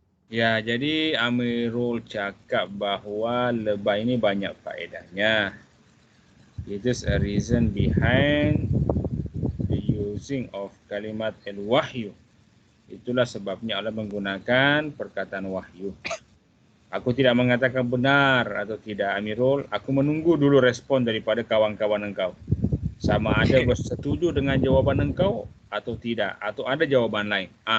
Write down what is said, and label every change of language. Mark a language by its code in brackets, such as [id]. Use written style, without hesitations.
[ms] Ya, jadi Amirul cakap bahawa lebah ini banyak faedahnya. [en] It is a reason behind the using of kalimat al-wahyu. [ms] Itulah sebabnya Allah menggunakan perkataan wahyu. Aku tidak mengatakan benar atau tidak, Amirul. Aku menunggu dulu respon daripada kawan-kawan engkau. Sama ada bersetuju dengan jawaban engkau atau tidak, atau ada jawaban lain.